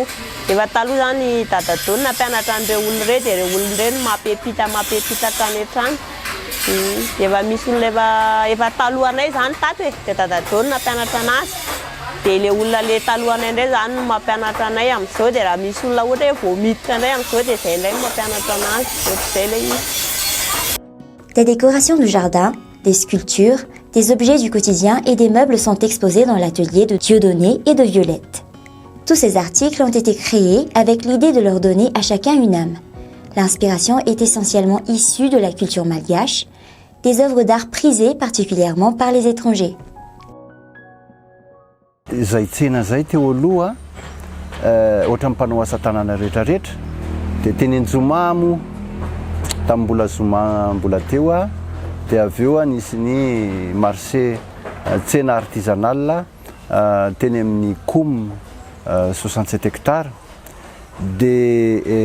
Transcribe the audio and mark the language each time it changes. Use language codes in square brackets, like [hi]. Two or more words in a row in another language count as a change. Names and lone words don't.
[mg] Efa taloha zany dadadony nampianatra an'ireo olona ireny dia ireo olona ireny mampipita hatrany hatrany. Efa misy olona efa talohanay zany tato dia dadadony nampianatra anazy. Dia ilay olona le talohanay indray zany no mampianatra anay amin'izao dia raha misy olona ohatra hoe vao miditra indray amin'izao dia izay indray no mampianatra anazy. Ohatr'izay ilay izy. [fr] Des décorations de jardin, des sculptures, des objets du quotidien et des meubles sont exposés dans l'atelier de Dieudonné et de Violette. Tous ces articles ont été créés avec l'idée de leur donner à chacun une âme. L'inspiration est essentiellement issue de la culture malgache, des œuvres d'art prisées particulièrement par les étrangers. [mg] Zay tsena zay teo aloha ohatra mpanao asa tanana rehetrarehetra dia teny Nzomamo tamin'ny mbola Zoma mbola teo dia avy eo nisy ny marché tsena artisanale teny amin'ny Koum 67 hectares dia